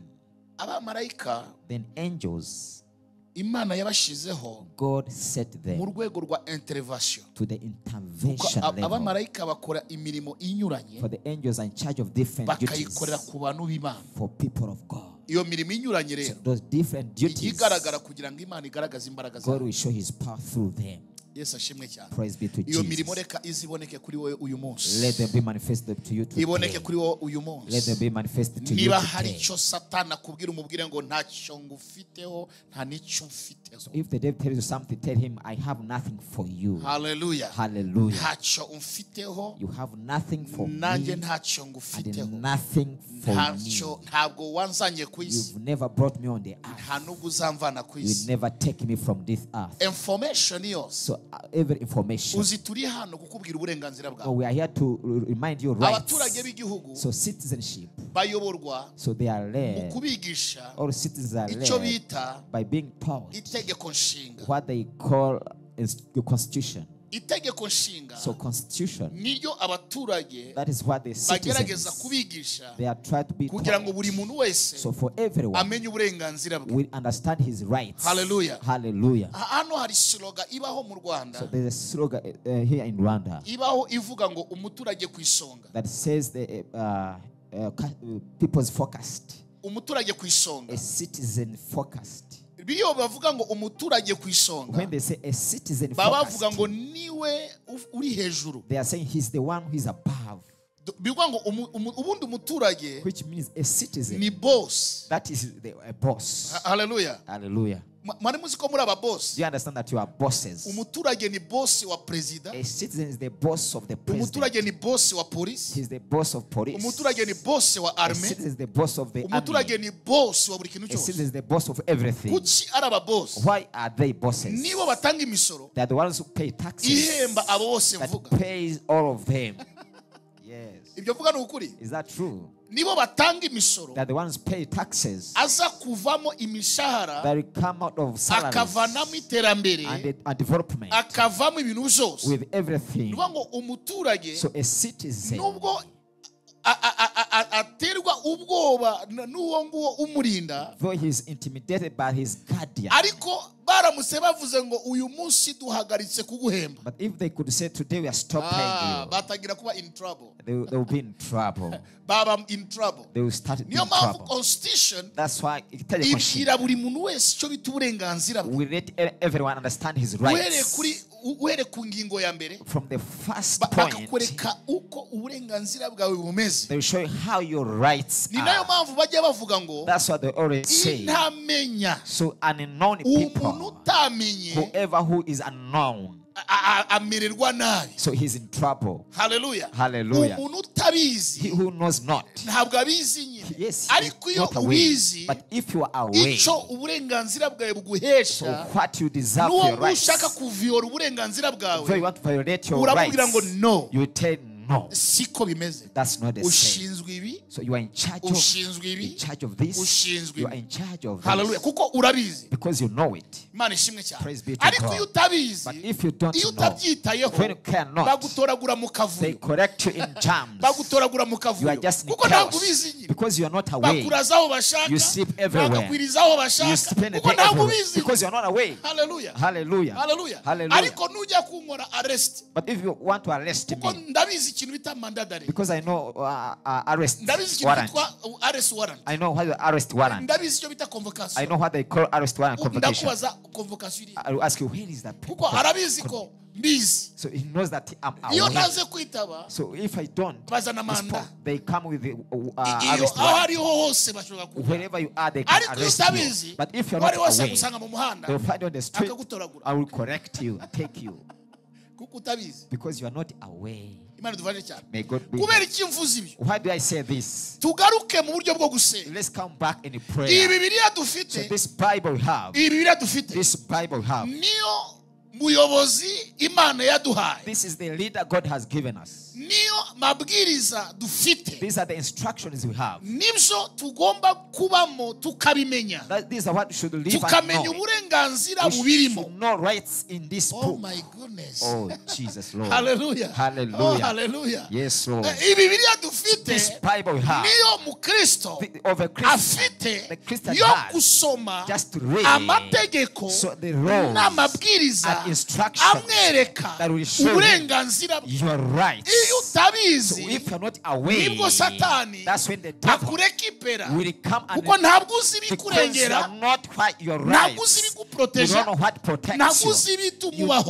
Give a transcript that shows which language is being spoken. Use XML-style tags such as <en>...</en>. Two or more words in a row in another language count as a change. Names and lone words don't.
<en>Then angels, God set them to the intervention level. For the angels are in charge of different duties for people of God. So those different duties, God will show his power through them.</en> <rw>Yesu ashimwe cyane.</rw> <en>Praise be to</en> <rw>Iyo mirimo</rw> <en>Jesus.</en> <rw>reka iziboneke kuri wowe uyu munsi.</rw> <en>Let them be manifested to you today.</en> <rw>Iboneke kuri wowe uyu munsi.</rw> <en>Let them be manifested to you</en> <rw>Niba hari</rw> <en>today.</en> <rw>icyo Satani akubwira umubwire ngo ntacyo ngufiteho nta n'icyo mfiteho.</rw> <en>So if the devil tells you something, tell him, I have nothing for you. Hallelujah. Hallelujah.</en> <rw>Ntacyo umfiteho.</rw> <en>You have nothing for</en> <rw>Nanjye</rw> <en>me.</en> <rw>ntacyo</rw> <en>And</en> <rw>ngufiteho.</rw> <en>nothing for me.</en> <rw>Ntabwo wanzanye ku isi.</rw> <en>You've never brought me on the earth.</en> <rw>Nta nubwo uzamvana ku</rw> <en>You will</en> <rw>isi.</rw> <en>never take me from this earth.</en> <rw>Information yose.</rw> <en>So every information.</en> <rw>Uzi turi hano kukubwira uburenganzira</rw> <en>So</en> <rw>bwawe.</rw> <en>we are here to remind you rights.</en> <rw>Abaturage b'igihugu</rw> <en>So citizenship.</en> <rw>bayoborwa</rw> <en>So they are</en> <rw>mu</rw> <en>led.</en> <rw>kubigisha</rw> <en>All citizens are</en> <rw>icyo</rw> <en>led</en> <rw>bita</rw> <en>by being taught</en> <rw>itegeko nshinga.</rw> <en>what they call the constitution.</en> <rw>Itegeko nshinga</rw> <en>So constitution,</en> <rw>niryo abaturage</rw> <en>that is what the</en> <rw>bagerageza</rw> <en>citizens,</en> <rw>kubigisha</rw> <en>they are trying to be</en> <rw>kugira ngo</rw> <en>taught.</en> <rw>buri muntu wese</rw> <en>So for everyone,</en> <rw>amenye uburenganzira bwe.</rw> <en>will understand his rights. Hallelujah. Hallelujah.</en> <rw>Hano hari slogan ibaho mu</rw> <en>So</en> <rw>Rwanda</rw> <en>there's a slogan here in Rwanda</en> <rw>ibaho ivuga ngo umuturage ku isonga.</rw> <en>that says the people's focused,</en> <rw>Umuturage ku isonga.</rw> <en>a citizen focused.</en> <rw>Biyo bavuga ngo umuturage ku isonga</rw> <en>When they say a citizen</en> <rw>baba bavuga</rw> <en>focused,</en> <rw>ngo niwe uri hejuru.</rw> <en>they are saying he's the one who is above,</en> <rw>Bivuga ngo ubundi umuturage</rw> <en>which means a citizen.</en> <rw>ni boss.</rw> <en>That is a boss. Hallelujah. Hallelujah.</en> <rw>Mwari muzi ko muri aba boss.</rw> <en>Do you understand that you are bosses?</en> <rw>Umuturage ni boss wa president.</rw> <en>A citizen is the boss of the president.</en> <rw>Umuturage ni boss wa police.</rw> <en>He's the boss of police.</en> <rw>Umuturage ni boss wa</rw> <en>A</en> <rw>army.</rw> <en>citizen is the boss of the</en> <rw>Umuturage</rw> <en>army.</en> <rw>ni boss wa buri kintu</rw> <en>A citizen</en> <rw>cyose.</rw> <en>is the boss of everything.</en> <rw>Kuki ari aba boss?</rw> <en>Why are they bosses?</en> <rw>Nibo batanga imisoro.</rw> <en>They are the ones who pay taxes.</en> <rw>Ihemba abo bose</rw> <en>That</en> <rw>mvuga.</rw> <en>pays all of them. Yes.</en> <rw>Ibyo mvuga ni ukuri.</rw> <en>Is that true?</en> <rw>Nibo batanga imisoro.</rw> <en>They are the ones who pay taxes.</en> <rw>Aza kuvamo imishahara.</rw> <en>That will come out of salaries</en> <rw>Akavanamo iterambere.</rw> <en>and development</en> <rw>Akavamo ibintu byose.</rw> <en>with everything.</en> <rw>Nivuga ngo umuturage</rw> <en>So a citizen,</en> <rw>nubwo aterwa ubwoba n'uwo nguwo umurinda,</rw> <en>though he is intimidated by his guardian,</en> <rw>ariko baramutse bavuze ngo uyu munsi duhagaritse kuguhemba,</rw> <en>but if they could say today we are stopping you,</en> <rw>batangira kuba</rw> <en>in trouble. they will be in trouble.</en> <rw>Baba</rw> <en>in trouble. They will start in</en> <rw>Niyo mpamvu</rw> <en>trouble.</en> <rw>constitution</rw> <en>That's why</en> <rw>itegeko nshinga, ibwira buri muntu wese icyo bita uburenganzira bwe.</rw> <en>we let everyone understand his</en> <rw>Uhere</rw> <en>rights.</en> <rw>ku ngingo ya mbere</rw> <en>From the first point,</en> <rw>bakakwereka uko uburenganzira bwawe bumeze.</rw> <en>they will show you how your rights</en> <rw>Ni nayo</rw> <en>are.</en> <rw>mpamvu bajya bavuga ngo</rw> <en>That's what they always say.</en> <rw>intamenya</rw> <en>So unknown</en> <rw>umuntu</rw> <en>people,</en> <rw>utamenye</rw> <en>whoever who is unknown,</en> <rw>amererwa nabi.</rw> <en>so he's in trouble. Hallelujah. Hallelujah.</en> <rw>Umuntu</rw> <en>He</en> <rw>utabizi</rw> <en>who knows not,</en> <rw>ntabwo abizi nyine,</rw> <en>yes,</en> <rw>ariko</rw> <en>he's</en> <rw>iyo</rw> <en>not aware.</en> <rw>ubizi</rw> <en>But if you are aware,</en> <rw>icyo uburenganzira bwawe</rw> <en>so</en> <rw>buguhesha,</rw> <en>what you deserve</en> <rw>n'uwo</rw> <en>your</en> <rw>nguwo ushaka</rw> <en>rights,</en> <rw>kuviyora uburenganzira</rw> <en>if you</en> <rw>bwawe</rw> <en>want to violate your</en> <rw>uramubwira ngo</rw> <en>rights,</en> <rw>no,</rw> <en>you tell no.</en> <rw>siko bimeze.</rw> <en>That's not the same.</en> <rw>Ushinzwe ibi,</rw> <en>So you are in charge</en> <rw>ushinzwe</rw> <en>in</en> <rw>ibi,</rw> <en>charge of this.</en> <rw>ushinzwe</rw> <en>You are</en> <rw>ibi.</rw> <en>in charge of Hallelujah. this</en> <rw>Kuko urabizi.</rw> <en>because you know it.</en> <rw>Imana ishimwe cyane.</rw> <en>Praise be to</en> <rw>Ariko</rw> <en>God.</en> <rw>iyo utabizi,</rw> <en>But if you don't</en> <rw>iyo</rw> <en>know,</en> <rw>utabyitayeho,</rw> <en>when you cannot,</en> <rw>bagutoragura mu</rw> <en>they</en> <rw>kavuyo,</rw> <en>correct you in jams.</en> <rw>bagutoragura mu</rw> <en>You are</en> <rw>kavuyo,</rw> <en>just in</en> <rw>kuko ntabwo</rw> <en>chaos</en> <rw>ubizi nyine.</rw> <en>because you are not aware.</en> <rw>Bakuraza aho bashaka,</rw> <en>You sleep everywhere.</en> <rw>bakakwiriza aho</rw> <en>You</en> <rw>bashaka,</rw> <en>spend the</en> <rw>kuko</rw> <en>day</en> <rw>ntabwo</rw> <en>everywhere</en> <rw>ubizi.</rw> <en>because you are not aware. Hallelujah. Hallelujah. Hallelujah. Hallelujah.</en> <rw>Ariko nujya kunkora arrest,</rw> <en>But if you want to arrest</en> <rw>kuko</rw> <en>me,</en> <rw>ndabizi ikintu bita mandadare,</rw> <en>because I know arrest</en> <rw>ndabizi ikintu</rw> <en>warrant.</en> <rw>bitwa</rw> <en>arrest warrant, I know what the arrest warrant.</en> <rw>ndabizi icyo bita</rw> <en>I</en> <rw>convocation.</rw> <en>know what they call arrest warrant convocation.</en> <rw>Ndakubaza convocation iri,</rw> <en>I will ask you, where is that?</en> <rw>kuko arabizi ko mbizi.</rw> <en>So he knows that I'm</en> <rw>Iyo</rw> <en>aware.</en> <rw>ntaze kwitaba,</rw> <en>So if I don't</en> <rw>bazana</rw> <en>respond,</en> <rw>manda.</rw> <en>they come with the</en> <rw>Iyo</rw> <en>arrest</en> <rw>aho</rw> <en>warrant.</en> <rw>ariho hose bashobora kuba.</rw> <en>Wherever you are, they can</en> <rw>Ariko iyo</rw> <en>arrest you.</en> <rw>utabizi,</rw> <en>But if you're not</en> <rw>wari wose</rw> <en>aware,</en> <rw>gusanga mu muhanda,</rw> <en>they'll find you on the street.</en> <rw>akagutoragura.</rw> <en>I will correct you and take you</en> <rw>Kuko utabizi.</rw> <en>because you are not aware.</en> <rw>Imana idufashe cyane.</rw> <en>May God be.</en> <rw>Kubera iki mvuze ibyo?</rw> <en>Why do I say this?</en> <rw>Tugaruke mu buryo bwo gusenga.</rw> <en>Let's come back in prayer.</en> <rw>Iyi Bibiliya</rw> <en>So</en> <rw>dufite,</rw> <en>this Bible we have,</en> <rw>iyi Bibiliya dufite,</rw> <en>this Bible we have,</en> <rw>niyo muyobozi Imana yaduhaye.</rw> <en>this is the leader God has given us.</en> <rw>Niyo mabwiriza dufite.</rw> <en>These are the instructions we have.</en> <rw>Nibyo tugomba kubamo tukabimenya.</rw> <en>These are what we should live and</en> <rw>Tukamenya</rw> <en>know.</en> <rw>uburenganzira</rw> <en>We</en> <rw>bubirimo.</rw> <en>should know rights in this Oh book. my goodness. Oh, Jesus, Lord. Hallelujah. Hallelujah. Oh, hallelujah. Yes, Lord.</en> <rw>Iyi Bibiliya dufite,</rw> <en>This Bible we have,</en> <rw>niyo mukristo</rw> <en>of a Christian,</en> <rw>afite</rw> <en>the Christian</en> <rw>yo</rw> <en>has</en> <rw>gusoma</rw> <en>just to read.</en> <rw>amategeko</rw> <en>So the rules</en> <rw>n'amabwiriza amabwiriza amwereka uburenganzira bwe. Iyo utabizi nibwo Satani akurekipera, kuko ntabwo uzi ibikurengera, ntabwo uzi ibiguproteja, ntabwo uzi ibitumubaho.</rw>